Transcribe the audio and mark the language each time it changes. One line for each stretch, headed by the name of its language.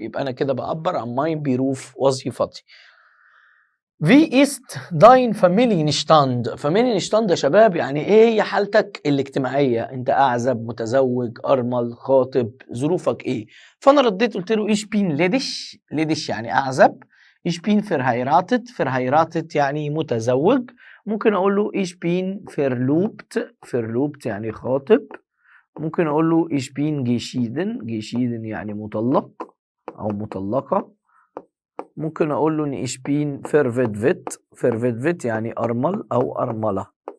Arabic: يبقى أنا كده بعبر عن mein Beruf وظيفتي.
German: Wie ist dein Familienstand؟
Arabic: Familienstand يا شباب يعني ايه هي حالتك الاجتماعية؟ انت اعزب، متزوج، ارمل، خاطب، ظروفك ايه؟ فانا رديت قلت له
German: ich bin ledig،
Arabic: ledig يعني اعزب.
German: ich bin verheiratet، verheiratet
Arabic: يعني متزوج. ممكن اقول له
German: ich bin verlobt،
Arabic: verlobt يعني خاطب. ممكن اقول له
German: ich bin geschieden،
Arabic: geschieden يعني مطلق او مطلقة. ممكن اقول له ان
German: ich bin verwitwet،
Arabic: verwitwet يعني ارمل او ارمله.